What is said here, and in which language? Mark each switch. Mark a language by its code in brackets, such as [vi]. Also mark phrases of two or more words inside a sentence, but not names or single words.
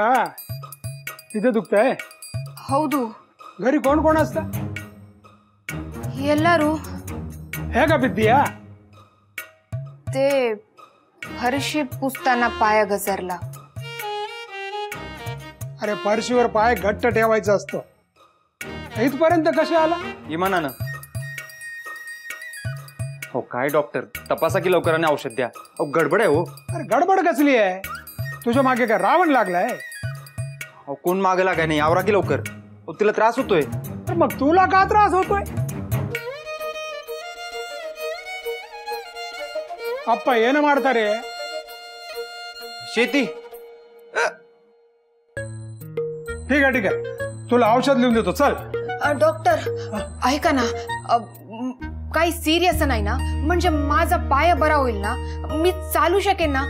[kn] ಇದೆ ದುಕ್ತಾಯ? ಹೌದು. [mr] घरी कोण कोण असतं? [kn] ಎಲ್ಲರೂ. ಹೇಗ ಬಿದ್ದೀಯಾ? [mr] ते फरशी पुसताना पाय घसरला. अरे फरशीवर पाय घट्ट ठेवायचा असतो. इथपर्यंत कसे आला? इमानानं. हो काय डॉक्टर, तपासा की लवकर आणि औषध द्या. अहो गडबड आहे हो. अरे गडबड कसली आहे? तुझ्या मागे काय रावण लागलाय? अहो कोण मागे लागाय नाही, आवरा की लवकर. अहो तिला त्रास होतोय. मग तुला का त्रास होतोय? अप्पा [kn] ಏನು ಮಾಡ್ತಾರೆ? [mr] शेती. ठीक आहे ठीक आहे, तुला औषध लिहून देतो, चल. डॉक्टर ऐका ना, काही सिरियस नाही ना? म्हणजे माझा पाय बरा होईल ना? मी चालू शकेन ना?